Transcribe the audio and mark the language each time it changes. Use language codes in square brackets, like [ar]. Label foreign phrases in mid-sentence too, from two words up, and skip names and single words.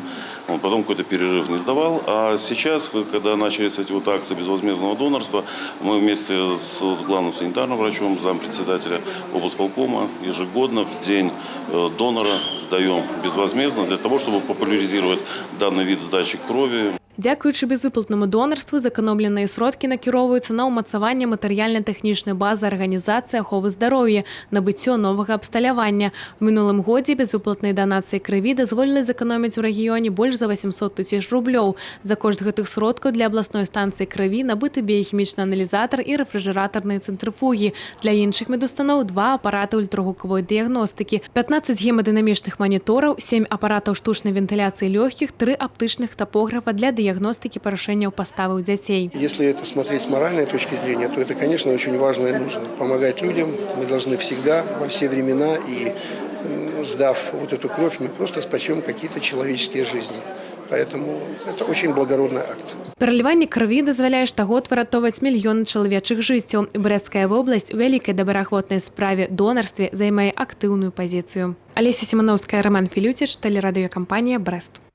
[ru] Потом какой-то перерыв не сдавал. А сейчас, когда начались эти вот акции безвозмездного донорства, мы вместе с главным санитарным врачом, зампредседателя облсполкома, ежегодно в день донора сдаем безвозмездно для того, чтобы популяризировать данный вид сдачи крови. [be] Дзякуючы безвыплатнаму донарству зэканомленыя сродкі накіроўваюцца на ўмацаванне матэрыяльна-тэхнічнай базы арганізацыі аховы здароўя, набыццё новага абсталявання. У мінулым годзе безвыплатнай данацыі крыві дазволілі зэканоміць у рэгіёне больш за 800 тысяч рублёў. За кошт гэтых сродкаў для абласной станцыі крыві набыты біяхімічны аналізатар і рэфрыжэратарныя цэнтрыфугі. Для іншых медустаноў 2 апараты ультрагукавой дыягностыкі, 15 гемадынамічных манітораў, 7 апаратаў штучнай вентыляцыі лёгкіх, 3 аптычных тапографа [ru] для диагностики порушения поставы у детей. Если это смотреть с моральной точки зрения, то это, конечно, очень важно и нужно. Помогать людям мы должны всегда, во все времена, и сдав вот эту кровь, мы просто спасем какие-то человеческие жизни. Поэтому это очень благородная акция. [be] Пераліванне крыві дазваляе штогод выратоўваць мільёны чалавечых жыццяў. Брэсцкая вобласць у вялікай добраахвотнай справе донарстве займае актыўную пазіцыю. [ru] Алеся Семановская, Роман Филютич, телерадиокомпания «Брест».